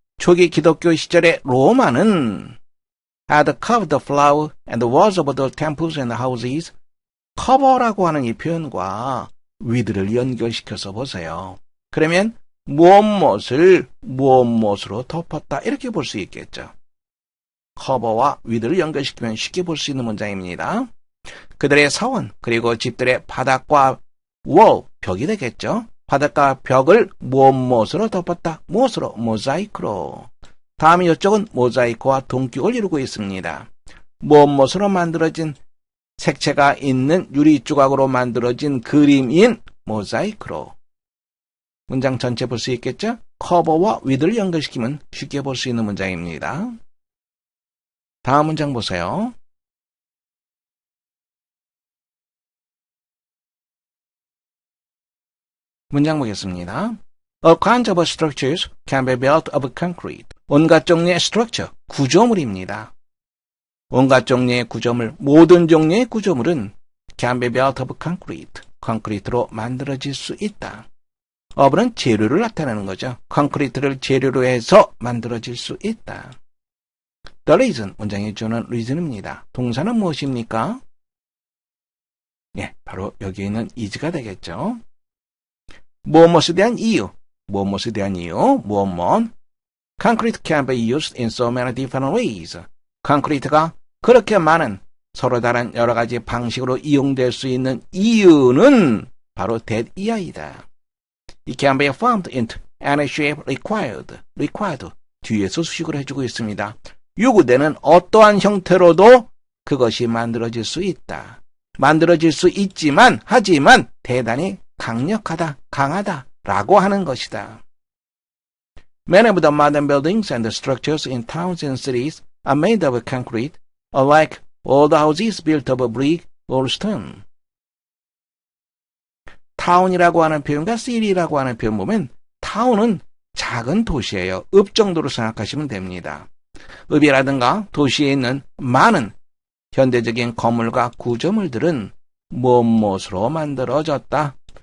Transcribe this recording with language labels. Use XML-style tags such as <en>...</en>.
<ko>초기 기독교 시절의 로마는</ko> <en>had covered the floor and the walls of the temples and houses.</en> <ko>cover라고 하는 이 표현과 with를 연결시켜서 보세요. 그러면 무엇으로 덮었다 이렇게 볼 수 있겠죠. cover와 with를 연결시키면 쉽게 볼 수 있는 문장입니다. 그들의 사원 그리고 집들의 바닥과 wall, 벽이 되겠죠. 바닥과 벽을 무엇으로 덮었다. 무엇으로? 모자이크로. 다음 이쪽은 모자이크와 동격을 이루고 있습니다. 무엇으로 만들어진 색채가 있는 유리 조각으로 만들어진 그림인 모자이크로. 문장 전체 볼 수 있겠죠? 커버와 with를 연결시키면 쉽게 볼 수 있는 문장입니다. 다음 문장 보세요. 문장 보겠습니다.</ko> <en>All kinds of structures can be built of concrete.</en> <ko>온갖 종류의 structure, 구조물입니다. 온갖 종류의 구조물, 모든 종류의 구조물은</ko> <en>can be built of concrete.</en> <ko>콘크리트로 만들어질 수 있다. of는 재료를 나타내는 거죠. 콘크리트를 재료로 해서 만들어질 수 있다.</ko> <en>The reason,</en> <ko>문장에 주는 reason입니다. 동사는 무엇입니까? 예, 바로 여기 있는 is가 되겠죠. 무엇에 대한 이유, 무엇에 대한 이유,</ko> <en>Concrete can be used in so many different ways.</en> <ko>콘크리트가 그렇게 많은 서로 다른 여러 가지 방식으로 이용될 수 있는 이유는 바로 that 이하이다.</ko> <en>It can be formed into any shape required.</en> <ko>뒤에서 수식을 해주고 있습니다. 요구되는 어떠한 형태로도 그것이 만들어질 수 있다. 만들어질 수 있지만, 하지만 대단히 강력하다, 강하다라고 하는 것이다.</ko> <en>Many of the modern buildings and the structures in towns and cities are made of concrete, unlike old houses built of brick or stone.</en> <ko>타운이라고 하는 표현과 city라고 하는 표현 보면 타운은 작은 도시예요. 읍 정도로 생각하시면 됩니다. 읍이라든가 도시에 있는 많은 현대적인 건물과 구조물들은 무엇으로 만들어졌다.</ko>